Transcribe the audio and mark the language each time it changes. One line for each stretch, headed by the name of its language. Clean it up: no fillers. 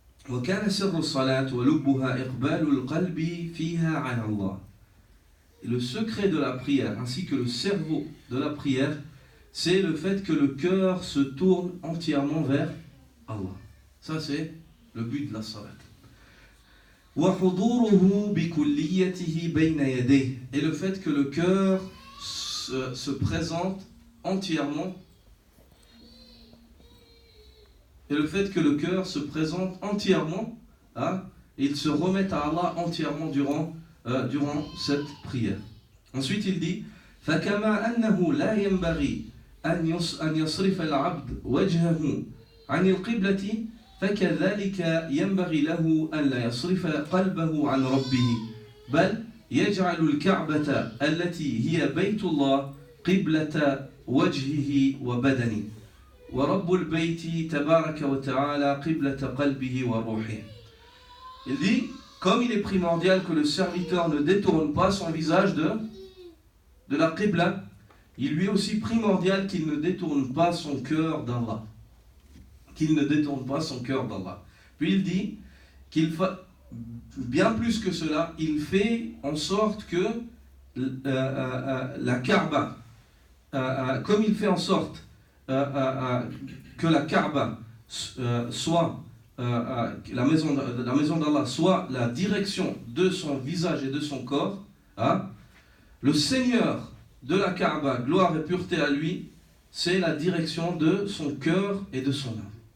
Arabic: وكان سر الصلاة ولبها إقبال القلب فيها على الله.
French: le secret de la prière, ainsi que le cerveau de la prière, c'est le fait que le cœur se tourne entièrement vers Allah. Ça, c'est le but de la salat.
Arabic: وَحُضُورُهُ بِكُلِّيَّتِهِ بَيْنَ يَدَيْهِ.
French: Et le fait que le cœur se présente entièrement. Et le fait que le cœur se présente entièrement, hein, et il se remette à Allah entièrement durant cette prière. Ensuite, il dit
Arabic: فَكَمَا أَنَّهُ لَا يَنْبَغِي أَنْ يَصْرِفَ الْعَبْدُ وَجْهَهُ عَنِ الْقِبْلَةِ فكذلك ينبغي له أن لا يصرف قلبه عن ربه بل يجعل الكعبة التي هي بيت الله قبلة وجهه وبدنه ورب البيت تبارك وتعالى قبلة قلبه وروحه.
French: Il dit, comme il est primordial que le serviteur ne détourne pas son visage de la qibla, il lui est aussi primordial qu'il ne détourne pas son cœur d'Allah. Qu'il ne détourne pas son cœur d'Allah. Puis il dit bien plus que cela, il fait en sorte que la Kaaba, comme il fait en sorte que la Kaaba soit la maison d'Allah, soit la direction de son visage et de son corps, hein, le Seigneur de la Kaaba, gloire et pureté à lui, c'est la direction de son cœur et de son âme.